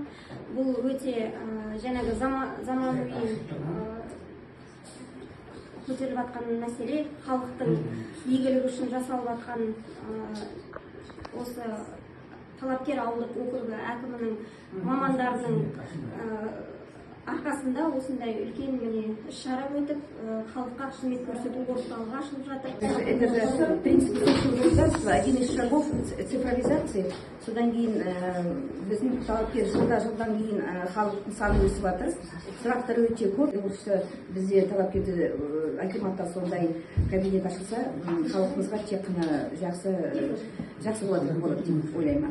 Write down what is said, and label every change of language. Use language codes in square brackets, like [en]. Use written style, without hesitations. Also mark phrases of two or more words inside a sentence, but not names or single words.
[kk] Бұл өте жаңағы заманауи көтеріліп жатқан мәселе, халықтың игілігі үшін жасалып жатқан осы талапкер ауылдық округі әкімінің мамандарының арқасында осындай үлкен іс-шара өтіп, халыққа қызмет көрсету орталығы ашылып жатыр. [ru] Это же принцип государства, один из шагов цифровизации. [kk] Содан кейін біздің талапкер жылдан кейін халықтың саны өсіп жатыр. Сұрақтар өте көп. Осы бізде талапкерді акиматта сондай кабинет ашылса, халқымызға тек қана жақсы болады деп ойлаймын.